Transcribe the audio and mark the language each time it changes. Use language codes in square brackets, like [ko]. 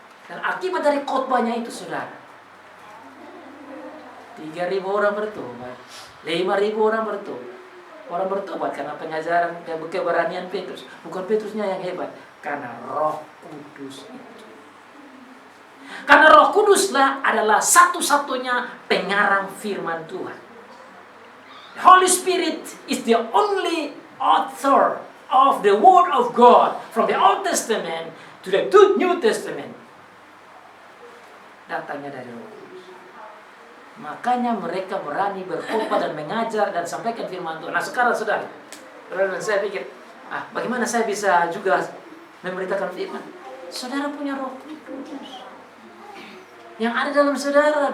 [id] Dan akibat dari khotbahnya itu, saudara, 3.000 orang bertobat, 5.000 orang bertobat. Orang bertobat karena pengajaran dan keberanian Petrus. Bukan Petrusnya yang hebat, karena Roh Kudus itu. Karena Roh Kuduslah adalah satu-satunya pengarang firman Tuhan. [en] The Holy Spirit is the only author of the Word of God from the Old Testament to the New Testament. [id] Datangnya dari Roh Kudus. Makanya mereka berani berkhotbah dan mengajar dan sampaikan firman Tuhan. Nah sekarang saudara, saya pikir, bagaimana saya bisa juga memberitakan firman? Saudara punya Roh Kudus yang ada dalam saudara.